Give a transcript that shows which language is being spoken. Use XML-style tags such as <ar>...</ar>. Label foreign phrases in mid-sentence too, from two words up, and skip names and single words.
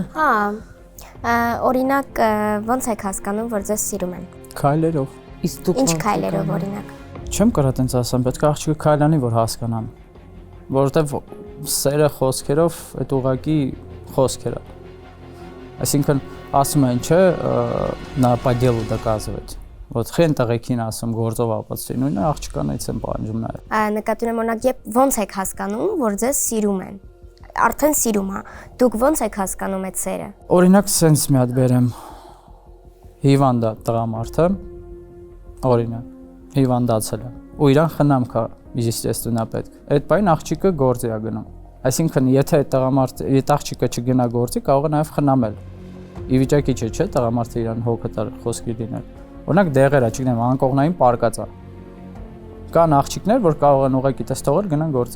<hy>Հա, օրինակ ոնց եք հասկանում, որ ձեզ սիրում են։ Քայլերով։ Իսկ դուք Ինչ քայլերով օրինակ։ Չեմ կարա տենց ասեմ, պետք է աղջիկը քայլանի, որ հասկանան։ Որովհետեւ սերը խոսքերով այդ ուղակի խոսքեր է։ Այսինքն ասում են, չէ,</hy> <ru>на по делу доказывать։</ru> <hy>Вот խեն տղեկին ասում գործով ապացուցի, նույնը աղջկանից են պահանջում նաեւ։ Նկատի ունեմ օրինակ, երբ ոնց եք հասկանում, որ ձեզ սիրում են։ Արդեն սիրում է։ Դուք ոնց եք հասկանում այդ սերը։ Օրինակ սենց մի հատ բերեմ հիվանդա տղամարդը, օրինակ հիվանդացել է ու իրան խնամք է естественно պետք։ Այդ բան աղջիկը գործի է գնում։ Այսինքն եթե այդ տղամարդը, այդ աղջիկը չգնա գործի, կարող է նաև խնամել։ Ի վիճակի չէ, տղամարդը իրան հոգատար խոսքի լինել։ Օրինակ դեղերը, չգիտեմ, անկողնային պարկած է։ Կան աղջիկներ, որ կարող են ուղղակի տես թողել գնան գործի։</hy>